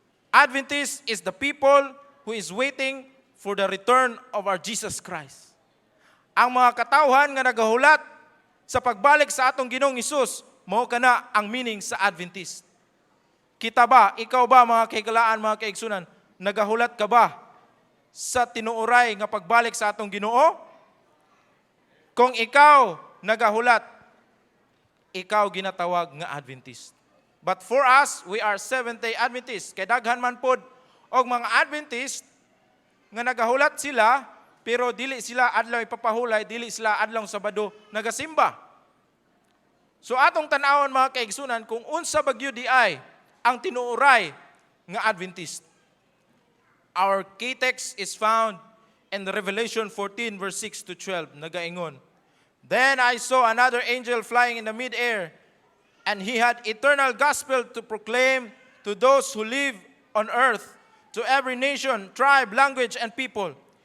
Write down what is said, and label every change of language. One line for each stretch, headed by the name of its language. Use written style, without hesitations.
English: Adventist is the people who is waiting for the return of our Jesus Christ.
Cebuano: Ang mga katawhan nga nagahulat sa pagbalik sa atong Ginoong Hesus, mao kana ang meaning sa Adventist. Kita ba, ikaw ba mga kahigalaan, mga kaigsunan, nagahulat ka ba sa tinuoray nga pagbalik sa atong Ginoo? Kung ikaw nagahulat, ikaw ginatawag nga Adventist.
English: But for us, we are Seventh-day Adventists.
Cebuano: Kay daghan man pod og mga Adventist nga nagahulat sila pero dili sila adlaw ipapahulay, dili sila adlaw Sabado nagasimba. So atong tan-awon mga kaigsunan kung unsa bagyo di ay ang tinuoray nga Adventist.
English: Our key text is found in the Revelation 14 verse 6 to 12.
Cebuano: Nagaingon,
English: "Then I saw another angel flying in the mid-air, and he had eternal gospel to proclaim to those who live on earth, to every nation, tribe, language, and people.